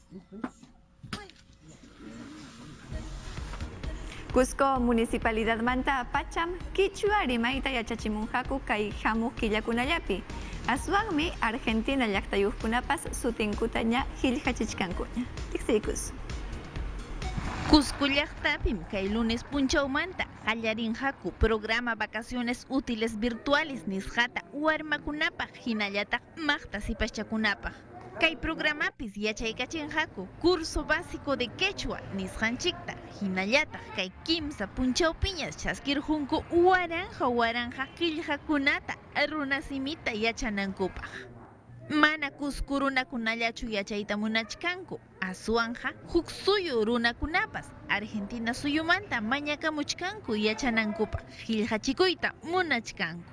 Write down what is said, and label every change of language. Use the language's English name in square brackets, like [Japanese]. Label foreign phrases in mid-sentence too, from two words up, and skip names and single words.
[Quechua] Cusco Municipalidad Manta Pacham Quichua rimayta yachachimunhaku kay hamuq killakunallapi. Aswanmi Argentina llaqtayuqkunapas sutinkuta ña qillqachichkankuña. Tiqsiykus. Cusco llaqtapim kay lunes punchawmanta qallarinhaku [Spanish] programa vacaciones útiles virtuales [Quechua] nisqata warmakunapaq hinallataq maqta sipaschakunapaq. Kay programapis yachaykachinhaku [Spanish] curso básico de quechua [Quechua] nisqanchikta hinallataq kay kimsa punchawpiñas chaskirjunku waranja qillqakunata runasimita yachanankupaq. Mana Cusco runakunallachu yachayta munachkanku, aswanja huk suyu runakunapas Argentina suyumanta mañakamuchkanku yachanankupaq qillqachikuyta munachkanku.